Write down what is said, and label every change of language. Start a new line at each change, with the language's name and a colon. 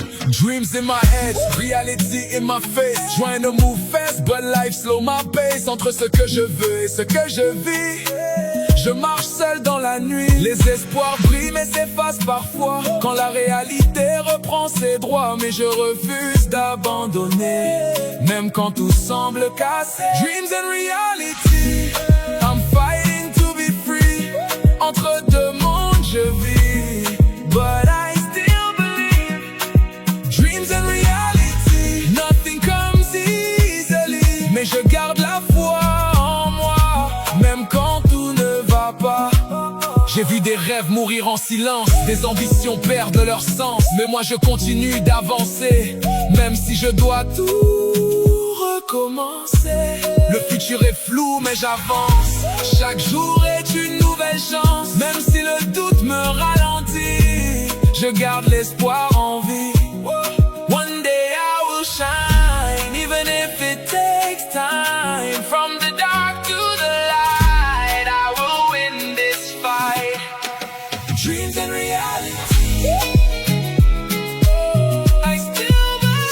English: Dreams in my head, reality in my face. Trying to move fast, but life slow my pace.
French: Entre ce que je veux et ce que je vis, je marche seul dans la nuit. Les espoirs brillent mais s'effacent parfois quand la réalité reprend ses droits. Mais je refuse d'abandonner, même quand tout semble cassé.
English: Dreams and reality, I'm fighting to be free.
French: Entre deux mondes je vis,
English: but I still believe. Dreams and reality, nothing comes easily.
French: Mais je garde la foi en moi, même quand tout ne va pas. J'ai vu des rêves mourir en silence, des ambitions perdre leur sens. Mais moi je continue d'avancer, même si je dois tout recommencer. Le futur est flou mais j'avance, chaque jour est une nouvelle chance. Même si le doute me ralentit, je garde l'espoir en vie.
English: One day I will shine, even if it takes time. From the dark to the light, I will win this fight. Dreams and reality, I still believe.